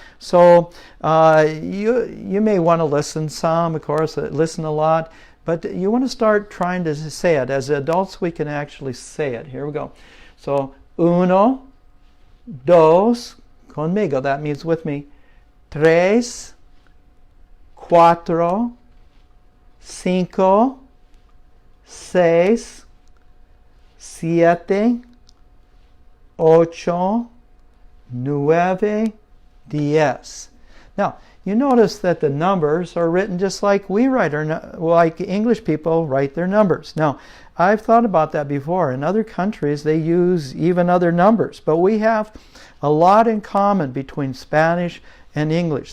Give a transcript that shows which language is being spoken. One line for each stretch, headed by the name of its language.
English: So you may want to listen some, of course, listen a lot, but you want to start trying to say it. As adults, we can actually say it. Here we go. So,
Spanish: uno, dos, conmigo,
English: that means with me.
Spanish: Tres, cuatro, cinco, seis, siete, ocho, nueve, diez.
English: Now, you notice that the numbers are written just like we write like English people write their numbers. Now, I've thought about that before. In other countries, they use even other numbers, but we have a lot in common between Spanish and English.